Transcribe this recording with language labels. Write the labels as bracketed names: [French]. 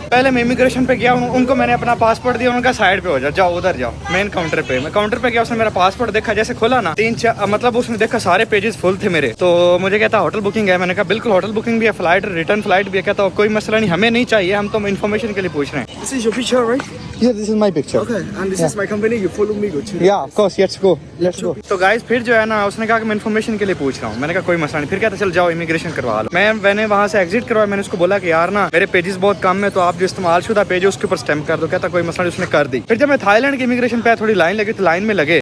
[Hindi] पहले मैं इमिग्रेशन पे गया, उनको मैंने अपना पासपोर्ट दिया, उनका साइड पे हो जाओ, जाओ उधर जाओ मेन काउंटर पे। मैं काउंटर पे गया, उसने मेरा पासपोर्ट देखा, जैसे खोला ना मतलब उसने देखा सारे पेजेस फुल थे मेरे। तो मुझे कहता होटल बुकिंग है, मैंने कहा बिल्कुल होटल बुकिंग भी है, फ्लाइट रिटर्न फ्लाइट भी है। कहता कोई मसला नहीं, हमें नहीं चाहिए, हम तो इन्फॉर्मेशन के लिए पूछ रहे हैं। [English] This is your picture, right? Yeah, this is my picture. Okay, and this is my company. You follow me, go to. Yeah, of course, let's go. Let's go. [Hindi] तो गाइस फिर जो है ना, उसने कहा कि मैं इन्फॉर्मेशन के लिए पूछ रहा हूँ। मैंने कहा कोई मसला नहीं। फिर कहता चल जाओ इमिग्रेशन करवा लो। मैंने वहाँ से एग्जिट करवाया। मैंने उसको बोला कि यार ना मेरे पेजेस बहुत कम है, तो आप जो इस्तेमाल शुदा पेज है उसके ऊपर स्टैम्प कर दो। कहता कोई मसला नहीं, उसने कर दी। फिर जब मैं थाईलैंड की इमिग्रेशन पे थोड़ी लाइन लगी, तो लाइन में लगे।